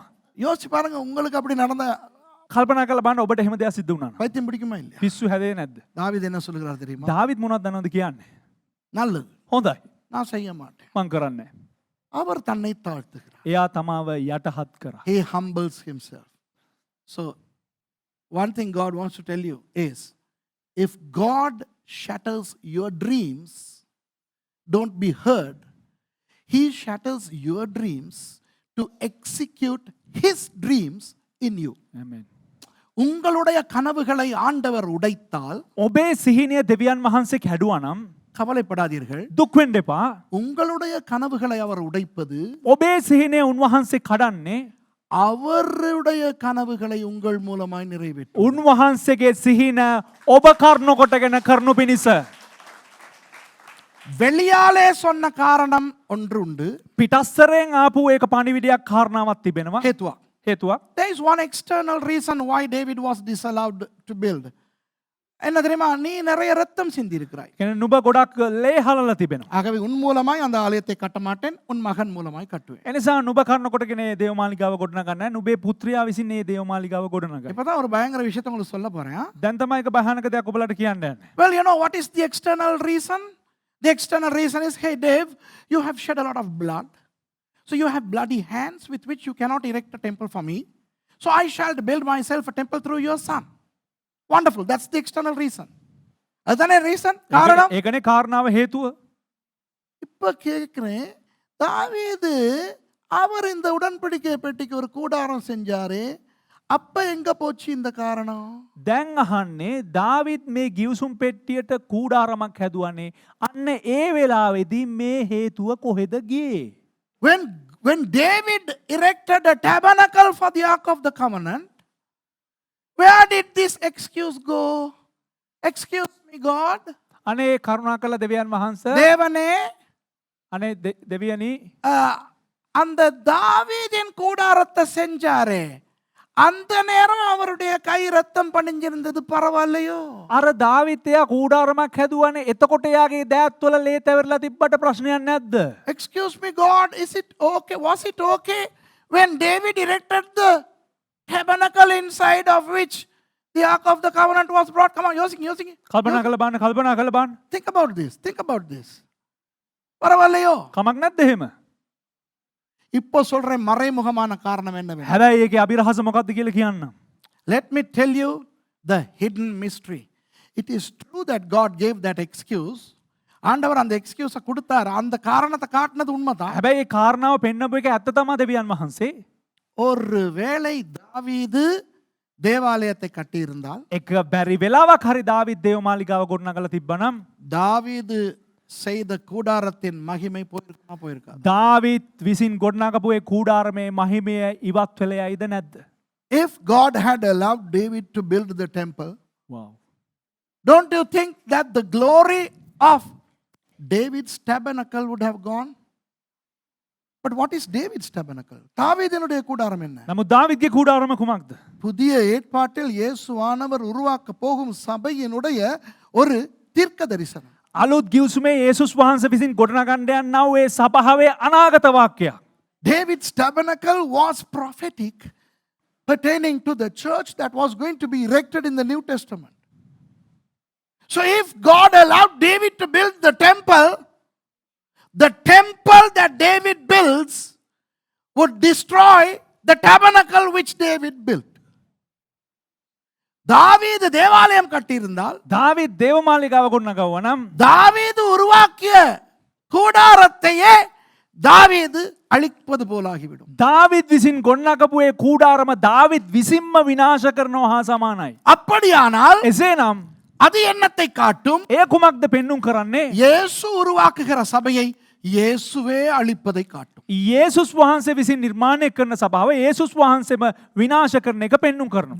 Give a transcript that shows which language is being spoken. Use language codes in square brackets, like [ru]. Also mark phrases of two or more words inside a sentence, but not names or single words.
[ta] யோசிச்சு பாருங்க, உங்களுக்கு அப்படி நடந்த [si] කල්පනා කරලා බලන්න ඔබට එහෙම දෙයක් සිද්ධ වුණා නම් [ta] பைத்தியம் பிடிக்குமா இல்லையா? [si] පිස්සු හැදේ නැද්ද? [ta] தாவீது என்ன சொல்லுகிறார் தெரியுமா? [si] දාවිද් මොනවද දන්නවද කියන්නේ? [ta] நல்லது, [si] හොඳයි [ta] நான் செய்ய மாட்டேன். [si] මං කරන්නේ. [ta] அவர் தன்னை தாழ்த்துகிறார். [si] එයා තමාව යටහත් කරා. [en] He humbles himself. So one thing God wants to tell you is, if God shatters your dreams, don't be hurt. He shatters your dreams to execute his dreams in you. Amen. [ta] உங்களுடைய கனவுகளை ஆண்டவர் உடைத்தால், [si] ඔබේ සිහිනය දෙවියන් වහන්සේ කැඩුවා නම්, [ta] கவலைப்படாதீர்கள். [si] දුක් වෙන්න එපා. [ta] உங்களுடைய கனவுகளை அவர் உடைப்பது, [si] ඔබේ සිහිනය උන්වහන්සේ කඩන්නේ [ta] அவருடைய கனவுகளை உங்கள் மூலமாய் நிறைவேற்றும். [si] උන්වහන්සේගේ සිහින ඔබ කරනු කොටගෙන කරනු පිණිස. [ta] வெளியாலே சொன்ன காரணம் ஒன்று உண்டு. [si] පිටස්සරෙන් ආපු ඒක පණිවිඩයක් කාරණාවක් තිබෙනවා. [ta] ஹேத்துவா. [si] හේතුවක්. [en] There is one external reason why David was disallowed to build. [ta] என்ன தெரியுமா? நீ நிறைய ரத்தம் சிந்தி இருக்கிறாய். [si] කියන්නේ නුඹ ගොඩක් ලේ හලලා තිබෙනවා. [ta] ஆகவே உன் மூலமாய் அந்த ஆலயத்தை கட்ட மாட்டேன், உன் மகன் மூலமாய் கட்டுவேன். [si] එනිසා නුඹ කරන කොටගෙන මේ දේවමාලිගාව ගොඩනගන්න නුඹේ පුත්‍රයා විසින් මේ දේවමාලිගාව ගොඩනගන්න. [ta] இப்பதான் ஒரு பயங்கர விஷயத்தை உங்களுக்கு சொல்ல போறேன். [si] දැන් තමයි ඒක භයානක දෙයක් ඔබලට කියන්න යන්නේ. [en] Well, you know what is the external reason? The external reason is, hey Dave, you have shed a lot of blood. So you have bloody hands with which you cannot erect a temple for me. So I shall build myself a temple through your son. Wonderful. That's the external reason. [ta] அதுதானே reason? காரணம்? [si] ඒකනේ කාරණාව හේතුව. [ta] இப்ப கேட்கிறேன், தாவீது அவர் இந்த உடன்படிக்கை பெட்டிக்கு ஒரு கூடாரம் செஞ்சாரு. அப்ப எங்க போச்சு இந்த காரணம்? [si] දැන් අහන්නේ දාවිත් මේ ගිවිසුම් පෙට්ටියට කූඩාරමක් හැදුවනේ. අන්න ඒ වෙලාවේදී මේ හේතුව කොහෙද ගියේ? [en] When David erected a tabernacle for the Ark of the Covenant, where did this excuse go? Excuse me, God. [si] අනේ කරුණාකර දෙවියන් වහන්සේ. [ta] தேவனே, [si] අනේ දෙවියනි [ta] அந்த தாவீதின் கூடாரத்தை செஞ்சாரே, அந்த நேரம் அவருடைய கை ரத்தம் பணிஞ்சிருந்தது, பரவாயில்லையோ? [si] අර දාවිත්යා කූඩාරමක් හැදුවනේ. එතකොට යාගේ දෑත්වල ලේ තැවරලා තිබ්බට ප්‍රශ්නයක් නැද්ද? [en] Excuse me, God, is it okay? Was it okay when David erected the tabernacle inside of which the Ark of the Covenant was brought? Come on, using. [si] කල්පනා කරලා බලන්න. [en] Think about this. பரவாயில்லையோ? [si] කමක් නැද්ද එහෙම? [ta] இப்போ சொல்றேன் மறைமுகமான காரணம் என்னவென்று. [si] හැබැයි ඒකේ අභිරහස මොකක්ද කියලා කියන්න. [en] Let me tell you the hidden mystery. It is true that God gave that excuse. [ta] ஆண்டவர் அந்த எக்ஸ்கியூஸை கொடுத்தார். அந்த காரணத்தை காட்டினது உண்மைதான். [si] හැබැයි ඒ කාරණාව පෙන්නපු එක ඇත්ත තමයි දෙවියන් වහන්සේ. [ta] ஒருவேளை தாவீது தேவாலயத்தை கட்டியிருந்தால், [si] එක බැරි වෙලාවක් හරි දාවිත් දේවමාලිගාව ගොඩනගලා තිබ්බනම් [ta] தாவீது செய்த கூடாரத்தின் மகிமை போயிருக்காது. [si] දාවිත් විසින් ගොඩනගපු ඒ කූඩාරමේ මහිමය ඉවත් වෙලයිද නැද්ද? [en] If God had allowed David to build the temple, wow. Don't you think that the glory of David's tabernacle would have gone? But what is David's tabernacle? [ta] தாவீதினுடைய கூடாரம் என்ன? [si] නමුත් දාවිත්ගේ කූඩාරම කුමක්ද? [ta] புதிய ஏற்பாட்டில் இயேசுவானவர் உருவாக்க போகும் சபையினுடைய ஒரு தீர்க்க தரிசனம். [si] අලුත් ගිවිසුමේ යේසුස් වහන්සේ විසින් ගොඩනගන්න යනා වූ ඒ සභාවේ අනාගත වාක්‍යයක්. [en] David's tabernacle was prophetic, pertaining to the church that was going to be erected in the New Testament. So if God allowed David to build the temple that David builds would destroy the tabernacle which David built. [ta] தாவீது தேவாலயம் கட்டியிருந்தால், [si] දාවිත් දේවමාලිගාව ගොඩනගවුවා නම් [ta] தாவீது உருவாக்கிய கூடாரத்தையே தாவீது அழிப்பது போலாகிவிடும். [si] දාවිත් විසින් ගොඩනගපු ඒ කූඩාරම දාවිත් විසින්ම විනාශ කරනවා හා සමානයි. [ta] அப்படியானால் [si] එසේනම් [ta] அது என்னத்தை காட்டும்? [si] එය කුමක්ද පෙන්눔 කරන්නේ? [ta] இயேசு உருவாக்குகிற சபையை இயேசுவே அழிப்பதை காட்டும். [si] යේසුස් වහන්සේ විසින් නිර්මාණය කරන සභාව යේසුස් වහන්සේම විනාශ කරන එක පෙන්눔 කරනවා.